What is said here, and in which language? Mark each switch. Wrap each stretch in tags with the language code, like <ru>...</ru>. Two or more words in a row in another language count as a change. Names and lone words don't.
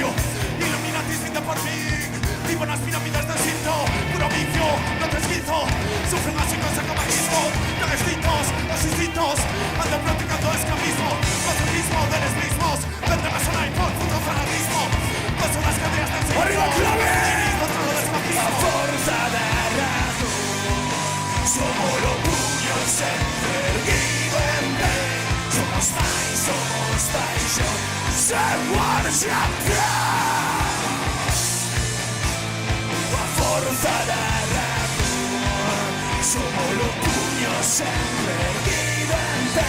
<es>Illuminati pinta por mí, vivo en las pirámides del cinto. Puro vicio, no te esquizo, sufren así con sacomaquismo. Tan extintos, los instintos, andan practicando esclavismo. Consumismo de los mismos, vende persona y por puto fanatismo. No son las cadenas del siglo. ¡Arriba, clave!</es> <gl>A forza da razón, somos</gl> <es>los puños</es> <gl>sempre erguidos en pé. Somos máis, somos paixón, sen marcha atrás. A forza da razón, somos</gl> <es>los puños</es> <gl>sempre erguidos en pé.</gl>